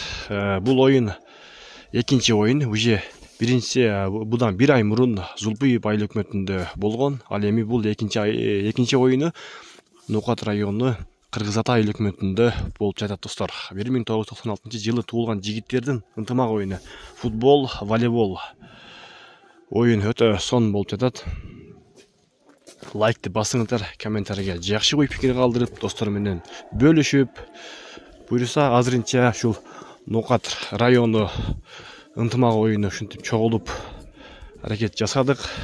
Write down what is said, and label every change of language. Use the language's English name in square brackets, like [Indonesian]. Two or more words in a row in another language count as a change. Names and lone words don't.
[Kyrgyz] Бул ойын экинчи ойын, уже биринчиси будан бир ай мурун Зулпиев айыл өкмөтүндө болгон. Ал эми бул экинчи ойыны Ноқат району Кыргызата айыл өкмөтүндө болуп жатат достор. 1996 жылы туулган жигиттердин ынтымак ойыны футбол, волейбол ойын өтө сон болуп жатат. Лайкты басыңыздар, комментарийге жакшы ой пикир калтырып, достор менен бөлүшүп, буюрса азырынча ушул Ноқат району ынтымак ойыны ушинтип чогулуп аракет жасадык.